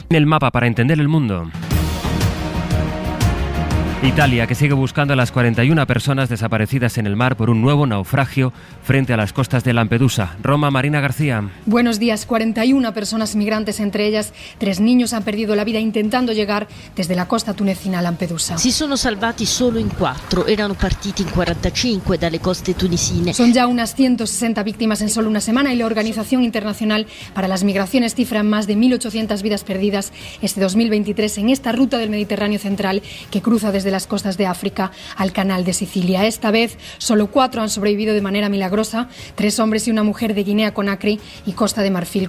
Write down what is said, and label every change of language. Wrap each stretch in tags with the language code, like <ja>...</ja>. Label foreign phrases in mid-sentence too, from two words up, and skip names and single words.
<es>El mapa para entender el mundo. Italia, que sigue buscando a las 41 personas desaparecidas en el mar por un nuevo naufragio frente a las costas de Lampedusa. Roma, Marina García. Buenos días. 41 personas migrantes, entre ellas 3 niños, han perdido la vida intentando llegar desde la costa tunecina a Lampedusa.</es> <it>Si sono salvati solo in 4, erano partiti in 45 dalle coste tunisine.</it> <es>Son ya unas 160 víctimas en solo una semana y la Organización Internacional para las Migraciones cifra en más de 1.800 vidas perdidas este 2023 en esta ruta del Mediterráneo central que cruza desde las costas de África al canal de Sicilia. Esta vez solo 4 han sobrevivido de manera milagrosa, 3 hombres y una mujer de Guinea-Conakry y Costa de Marfil.</es>